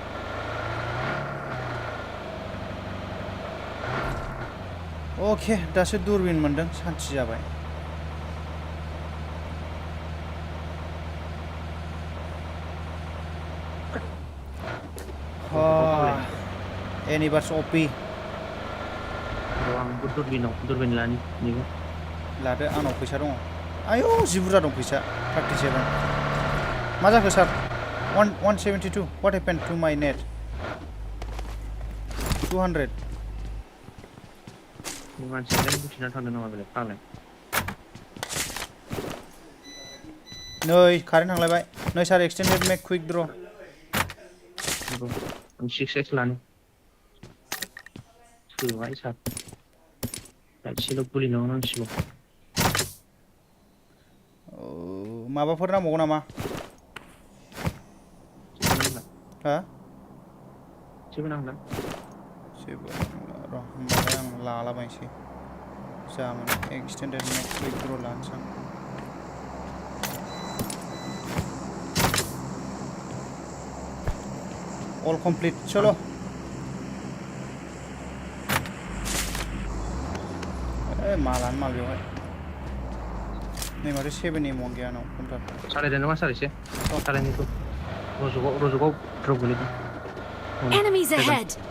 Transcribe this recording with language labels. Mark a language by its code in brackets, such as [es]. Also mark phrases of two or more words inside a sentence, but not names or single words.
[brx] अके दासो दुरबिन मोनदों सान्थि जाबाय एनिभार्स अपि आंबो दुरबिन लानि नैबो लादो आंनाव फैसा दङ आयौ जि बुरजा दं फैसा 37 मा जाखो सार 172 [en] what happened to my net [brx] 200 मानसियालाय बुखिना थांदों नामा बेलाय फाग्लाय नै कारेन्ट थांलायबाय नै सार [en] extended mag quick draw [brx] आं 6x लानि थोबाय सार एसेल' गुलि नांसिगौ माबाफोर नांबावगौ नामा हा जेबो नांला जेबो र' होमबालाय आं लालाबायनोसै जा मोनो [en] extended mag quick draw [brx] लानोसै आं [en] all complete [brx] चलो मालानो माल बेवहाय नै माथो 7 एम गैया आंनाव कन्टार सालायदो नामा सार एसे सालायनायखौ रज'गाव द्रप गोलैदों [en] Enemies ahead.